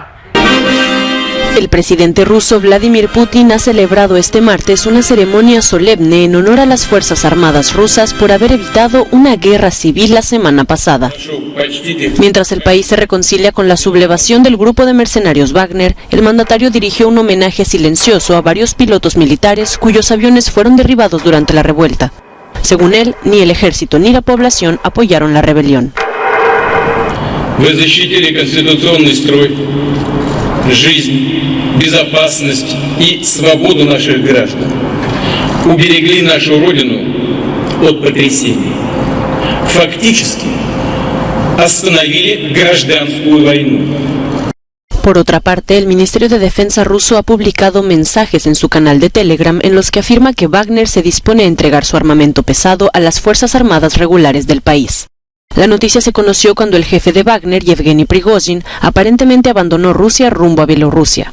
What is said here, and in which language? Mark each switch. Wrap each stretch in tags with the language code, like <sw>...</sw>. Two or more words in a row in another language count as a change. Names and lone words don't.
<es>El presidente ruso Vladimir Putin ha celebrado este martes una ceremonia solemne en honor a las Fuerzas Armadas rusas por haber evitado una guerra civil la semana pasada. Mientras el país se reconcilia con la sublevación del grupo de mercenarios Wagner, el mandatario dirigió un homenaje silencioso a varios pilotos militares cuyos aviones fueron derribados durante la revuelta. Según él, ni el ejército ni la población apoyaron la rebelión.</es> <ru>Вы защитили конституционный строй, жизнь, безопасность и свободу наших граждан. Уберегли нашу Родину от потрясений. Фактически остановили гражданскую войну.</ru> <es>Por otra parte, el Ministerio de Defensa ruso ha publicado mensajes en su canal de Telegram en los que afirma que Wagner se dispone a entregar su armamento pesado a las Fuerzas Armadas regulares del país. La noticia se conoció cuando el jefe de Wagner, Yevgeny Prigozhin, aparentemente abandonó Rusia rumbo a Bielorrusia.</es>